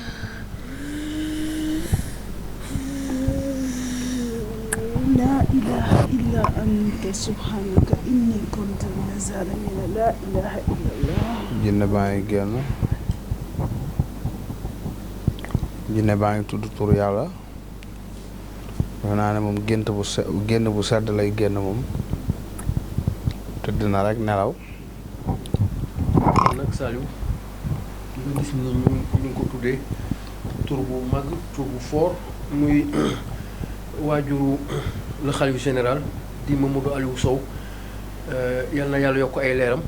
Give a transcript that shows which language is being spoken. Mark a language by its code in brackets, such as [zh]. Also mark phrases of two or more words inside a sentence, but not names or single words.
[ar] لا إله إلا أنت سبحانك إني كنت من الظالمين لا إله إلا الله [wo] jinne baa ngi génn jinne baa ngi tudd tur yàlla defe naa ne moom génn bu sedd lay génn moom tëdd na rek nelaw. nag Saliou nga gis ni ñu ngi ko tuddee tur bu mag tur bu fort muy waajuru le xalif général di Mamadou Aliou Sow yal na yàlla yokk ay leeram.